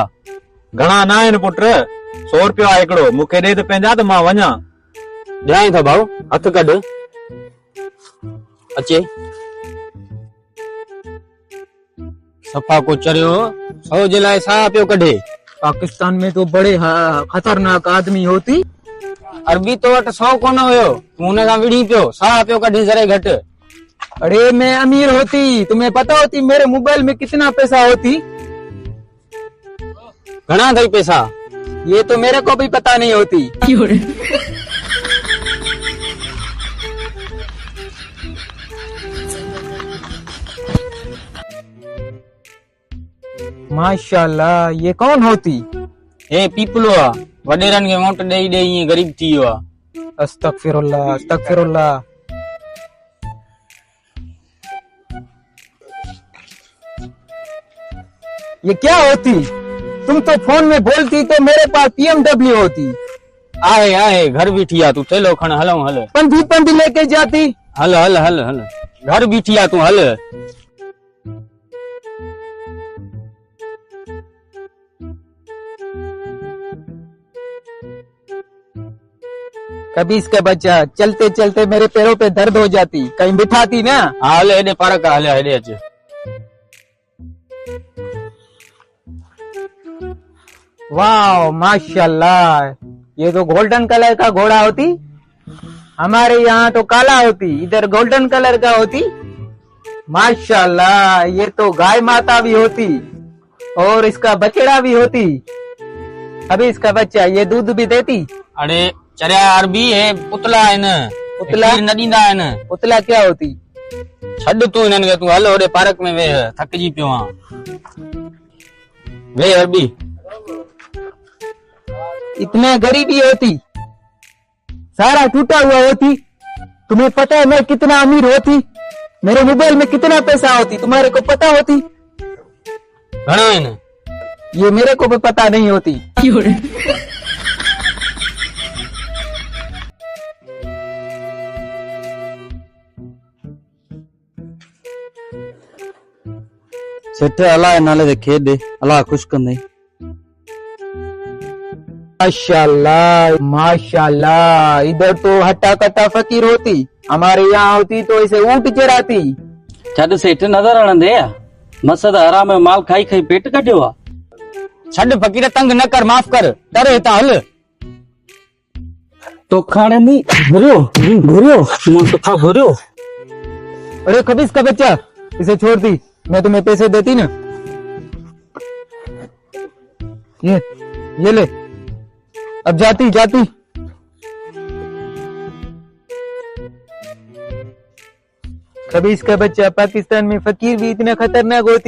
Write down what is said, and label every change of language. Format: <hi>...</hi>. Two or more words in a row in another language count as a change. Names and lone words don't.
<sd>घणा न आहिनि पुट, 100 रुपया हिकिड़ो, मूंखे ॾे त पंहिंजा त मां वञा। ॾियां थो भाऊ, हथ कढ अचे। सफ़ा को चरियो 100 जे लाइ साह पियो कढे।</sd> <ur>پاکستان میں تو بڑے خطرناک آدمی ہوتی.</ur> <sd>अरबी तो वटि 100 कोन हुयो, तूं हुन सां विड़ी पियो, साह पियो कढी जरे घटि।</sd> <ur>ارے میں امیر ہوتی، تمہیں پتا ہوتی میرے موبائل میں کتنا پیسہ ہوتی?</ur> <sd>घणा अथई पैसा?</sd> <ur>یہ تو میرے کو بھی پتا نہیں ہوتی. ماشاءاللہ، یہ کون ہوتی?</ur> <sd>हे पीपलो आ, वडेरनि खे मोट ॾेई ॾेई ईअं गरीब थी वियो आहे।</sd> <ar>أستغفر الله أستغفر الله.</ar> <ur>یہ کیا ہوتی? تم تو فون میں بولتی تو میرے پاس BMW ہوتی.</ur> <sd>आहे घर बीठी आ, तू चलो खण हलऊं हल।</sd> <ur>پندھی لیکے جاتی.</ur> <sd>हल हल हल हल, घर बीठी आ तू हल।</sd> <ur>کبھی اس کا بچہ چلتے چلتے میرے پیروں پے درد ہو جاتی، کہیں بٹھاتی نا.</ur> <sd>हल हेॾे पार्क हल, हेॾे अच।</sd> <ur>واہ ماشاءاللہ، یہ تو</ur> <en>golden color</en> <ur>کا گھوڑا ہوتی. ہمارے یہاں تو کالا ہوتی، ادھر</ur> <en>golden color</en> <ur>کا ہوتی. ماشاءاللہ، یہ تو گائے ماتا بھی ہوتی اور اس کا بچھڑا بھی ہوتی. ابھی اس کا بچہ یہ دودھ بھی دیتی.</ur> <sd>अरे चरिया अरबी है, पुतला है न, पुतला न ॾींदा आहिनि।</sd> <ur>پتلا کیا ہوتی?</ur> <sd>छॾ तूं हिननि खे, तूं हल होॾे पार्क में वेह, थकिजी पियो आं। वेह अरबी।</sd> <ur>اتنے غریبی ہوتی، سارا ٹوٹا ہوا ہوتی. تمہیں پتا ہے میں کتنا امیر ہوتی؟ میرے موبائل میں کتنا پیسہ ہوتی، تمہارے کو پتا ہوتی?</ur> <sd>घणा आहिनि?</sd> <ur>یہ میرے کو بھی پتا نہیں ہوتی.</ur> <sd>सेठ अलाह नाले दे खेद दे, अलाह खुश कंदे।</sd> <ur>ماشاءاللہ ماشاءاللہ، ادھر تو ہٹا کٹا فقیر ہوتی، ہمارے یہاں ہوتی تو اسے اونٹ چراتی.</ur> <sd>छॾ सेठ नज़र हणंदे आ, मसद हराम जो माल खाई खाई पेट कढियो आ। छॾ फकीर, तंग न कर, माफ कर, डर हितां हल। तो खाने में घुरियो मुस्तफा घुरियो।</sd> <ur>ارے خبیث کا بچہ، اسے چھوڑ دی، میں تمہیں پیسے دیتی نا. یہ لے، اب جاتی جاتی. خبیث کا بچہ، پاکستان میں فقیر بھی اتنا خطرناک ہوتی?</ur>